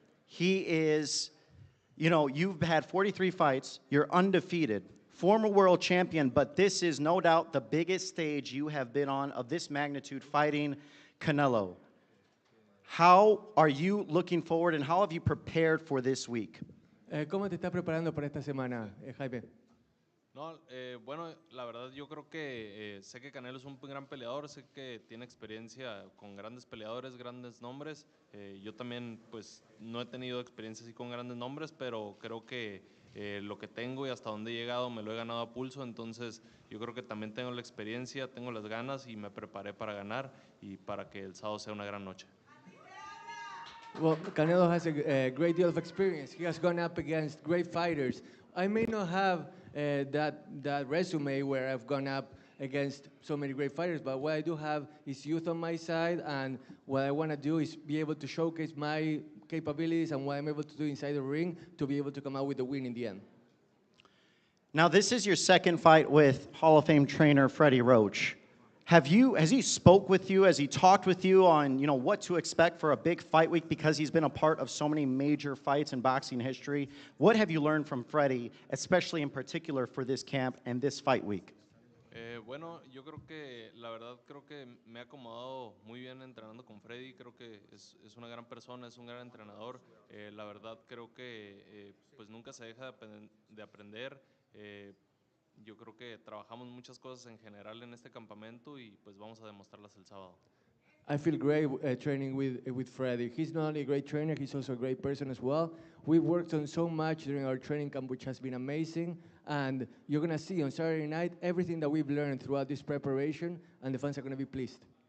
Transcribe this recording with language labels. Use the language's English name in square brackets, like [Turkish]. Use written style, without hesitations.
[English] He is, you know, you've had 43 fights. You're undefeated. Former world champion, but this is no doubt the biggest stage you have been on of this magnitude fighting Canelo. How are you looking forward and how have you prepared for this week? [Spanish] ¿Cómo te estás preparando para esta semana, Jaime? No, bueno, la verdad yo creo que sé que Canelo es un gran peleador, sé que tiene experiencia con grandes peleadores, grandes nombres. Yo también pues no he tenido experiencia así con grandes nombres, pero creo que lo que tengo y hasta donde he llegado me lo he ganado a pulso, entonces yo creo que también tengo la experiencia, tengo las ganas y me preparé para ganar y para que el sábado sea una gran noche. [English] Well, Canelo has a great deal of experience. He has gone up against great fighters. I may not have that resume where I've gone up against so many great fighters, but what I do have is youth on my side, and what I want to do is be able to showcase my capabilities and what I'm able to do inside the ring to be able to come out with the win in the end. Now, this is your second fight with Hall of Fame trainer Freddie Roach. Has he spoke with you? Has he talked with you on, you know, what to expect for a big fight week because he's been a part of so many major fights in boxing history? What have you learned from Freddie, especially in particular for this camp and this fight week? [Spanish] Bueno, yo creo que la verdad creo que me he acomodado muy bien entrenando con Freddy, creo que es una gran persona, es un gran entrenador. La verdad creo que pues nunca se deja de aprender. Yo creo que trabajamos muchas cosas en general en este campamento y pues vamos a demostrarlas el sábado. [English] I feel great training with Freddie. He's not only a great trainer, he's also a great person as well. We worked on so much during our training camp, which has been amazing. And you're going to see on Saturday night everything that we've learned throughout this preparation, and the fans are going to be pleased.